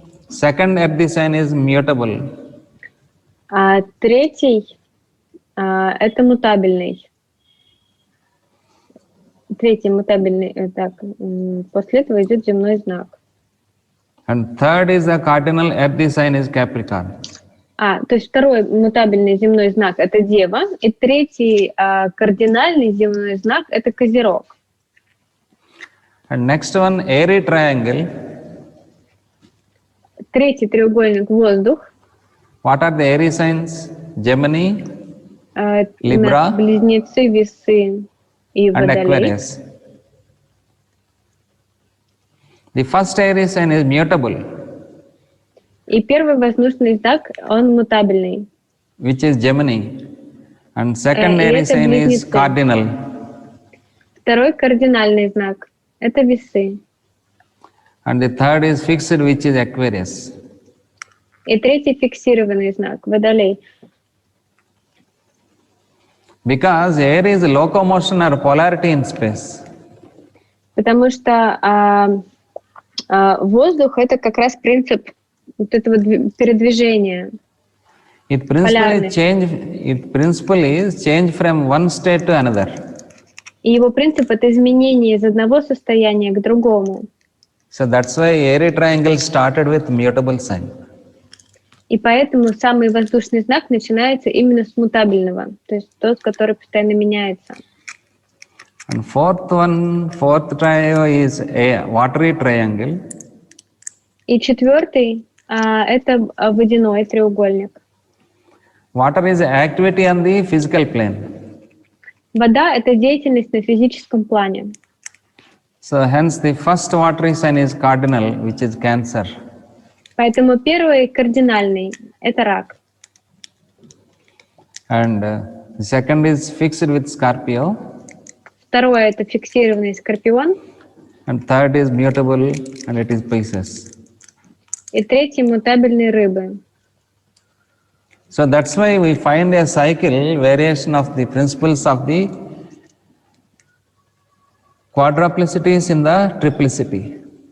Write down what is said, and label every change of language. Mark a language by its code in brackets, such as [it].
[en] second earthy sign is mutable. [ru] А третий это мутабельный. Третий мутабельный. Так, после этого идет земной знак. [en] And third is the cardinal earthy sign is Capricorn. [ru] То есть второй мутабельный земной знак — это Дева, и третий кардинальный земной знак — это Козерог. [en] And next one, airy triangle. [ru] Третий треугольник — Воздух. [en] What are the airy signs? Gemini, Libra, [ru] Близнецы, Весы и [en] and [ru] Водолей. [en] Aquarius. The first airy sign is mutable, [ru] И первый воздушный знак, он мутабельный. [en] which is Gemini. And second [ru] И [en] airy [ru] это [en] sign is [ru] близнецы. [en] cardinal. [ru] Второй кардинальный знак — это Весы. [en] And the third is fixed, which is Aquarius. [ru] И третий фиксированный знак — Водолей. [en] Because air is locomotion or polarity in space. [ru] Потому что воздух — это как раз принцип вот этого передвижения. [en] It principally is change from one state to another. [ru] И его принцип — это изменение из одного состояния к другому. [en] So that's why airy triangle started with mutable sign. [ru] И поэтому самый воздушный знак начинается именно с мутабельного, то есть тот, который постоянно меняется. [en] And fourth triangle is a watery triangle. [ru] И четвертый это водяной треугольник. [en] Water is activity on the physical plane. [ru] Вода — это деятельность на физическом плане. [en] So hence the first watery sign is cardinal, which is Cancer. [ru] Поэтому первый кардинальный — это Рак. [en] And the second is fixed with Scorpio. [ru] Второе — это фиксированный Скорпион. [en] And third is mutable, and it is Pisces. [ru] И третий — мутабельный Рыбы. [en] So that's why we find a cycle variation of the principles of the quadruplicities in the triplicity.